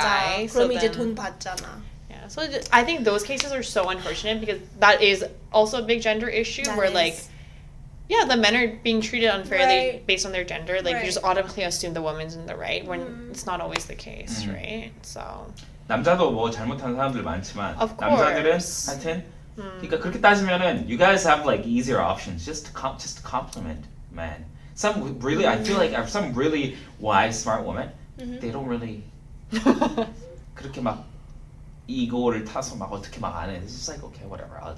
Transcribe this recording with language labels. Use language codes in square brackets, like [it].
[en] guy. So [ko] 그럼 이제 [en] then, [ko] 돈 받잖아. [en] yeah. So I think those cases are so unfortunate because that is also a big gender issue That where is- like. Yeah, the men are being treated unfairly Right. based on their gender. Like Right. you just automatically assume the woman's in the right when it's not always the case, Mhm. right? So [ko] 남자도 뭐 잘못하는 사람들 많지만 [en] Of [ko] 남자들은 [en] course. [ko] 하여튼 그러니까 그렇게 따지면은 [en] you guys have like easier options just to compliment men. Some really I feel like some really wise smart women they don't really [ko] 그렇게 막 ego를 타서 막 어떻게 막 안 해. [en] It's just like okay whatever.